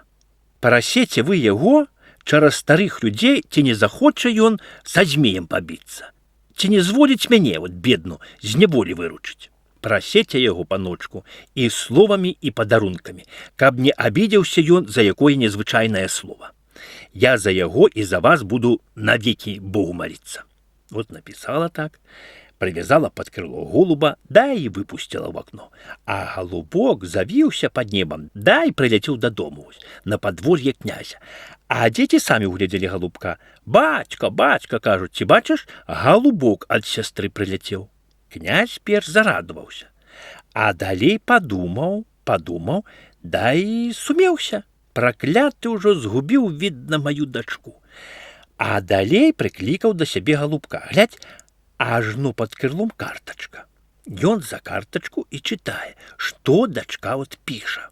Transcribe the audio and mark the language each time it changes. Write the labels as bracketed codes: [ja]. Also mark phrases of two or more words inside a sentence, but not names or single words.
[be] Парасеце вы яго, чараз старых людзей, ці не захоча ён са змеем пабіцца. Ці не зволіць мяне, вот бедну, з няволі выручыць. Прасеце яго, паночку, і словамі, і падарункамі, каб не абідзеўся ён за якое незвычайнае слова. Я за яго і за вас буду навекі Богу маліцца. [ru] Вот написала так, привязала под крыло голуба, да и выпустила в окно. А голубок завился под небом, да и прилетел до дому, на подворье князя. А дети сами углядели голубка. «Бачка, бачка», кажут, [be] «ти бачишь, [ru] голубок от сестры прилетел». Князь перш зарадовался, а далей подумал, да и сумеўся. Прокляты уже згубил, видно, мою дочку. А далей прикликал до себе голубка. Глядь, ажно под крылом карточка. Ён за карточку и читае, что дочка вот пиша.